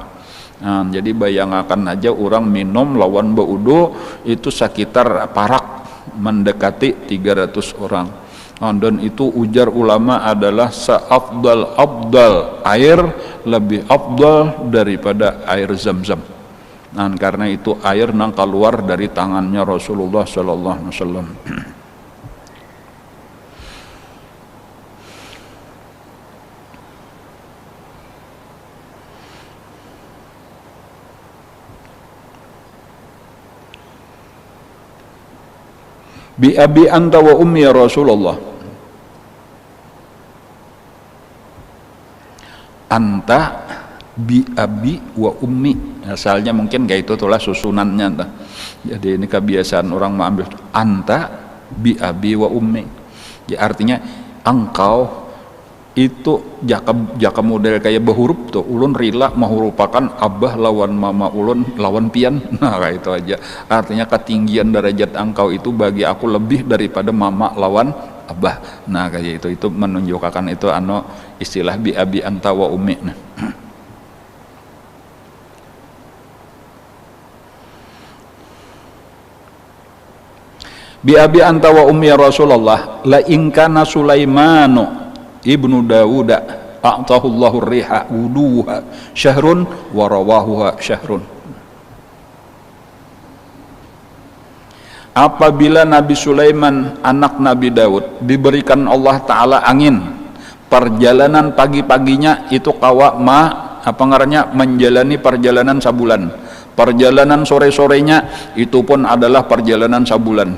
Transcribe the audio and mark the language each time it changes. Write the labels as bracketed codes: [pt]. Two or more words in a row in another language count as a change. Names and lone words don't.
[id] Jadi bayangkan aja orang minum [bjn] lawan baudu [id] itu sekitar parak mendekati 300 orang. Dan itu ujar ulama adalah seafdal air, lebih afdal daripada air Zam-Zam. Karena itu air nang keluar dari tangannya Rasulullah [ar] صلى الله عليه وسلم. بأبي أنت وأمي يا رسول الله. أنت بأبي وأمي. [id] Asalnya mungkin kayak itu tulah susunannya tuh. Jadi ini kebiasaan orang mengambil [ar] أنت بأبي وأمي. [id] Ya artinya engkau itu [bjn] jaka model kayak berhuruf tuh, ulun rila mehurupakan abah lawan mama ulun lawan pian. [id] Nah kayak itu aja, artinya ketinggian derajat engkau itu bagi aku lebih daripada [bjn] mama lawan abah. [id] Nah kayak itu menunjukkan itu istilah [ar] بأبي أنت وأمي. [id] Nah. [ar] بأبي أنت وأمي يا رسول الله لئن كان سليمان بن داود أعطاه الله ريحا غدوها شهر ورواحها شهر. [id] Apabila Nabi Sulaiman anak Nabi Daud diberikan Allah Ta'ala angin, perjalanan pagi-paginya itu kawa menjalani perjalanan sabulan, perjalanan sore-sorenya itu pun adalah perjalanan sabulan.